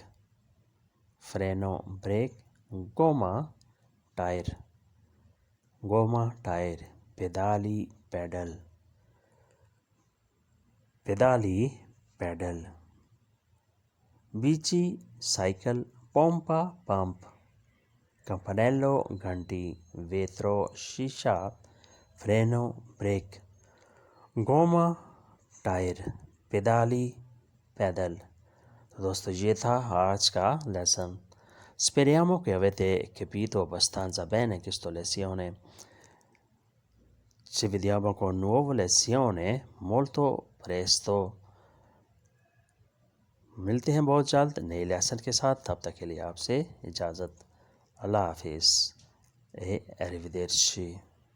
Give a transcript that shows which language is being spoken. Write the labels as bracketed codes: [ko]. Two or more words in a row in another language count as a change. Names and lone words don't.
[ur] Freno بریک. Gomma ٹائر. Gomma ٹائر. Pedali پیڈل. Pedali پیڈل. bici سائیکل. Pompa پمپ. Campanello گھنٹی. Vetro شیشہ. Freno بریک. Gomma ٹائر. Pedali پیدل. تو دوستو یہ تھا آج کا لیسن. [it] Speriamo che avete capito abbastanza bene questo lezione. Ci vediamo con nuova lezione molto presto. [ur] ملتے ہیں بہت جلد نئے لیسن کے ساتھ. تب تک کے لیے آپ سے اجازت. اللہ حافظ. Arrivederci.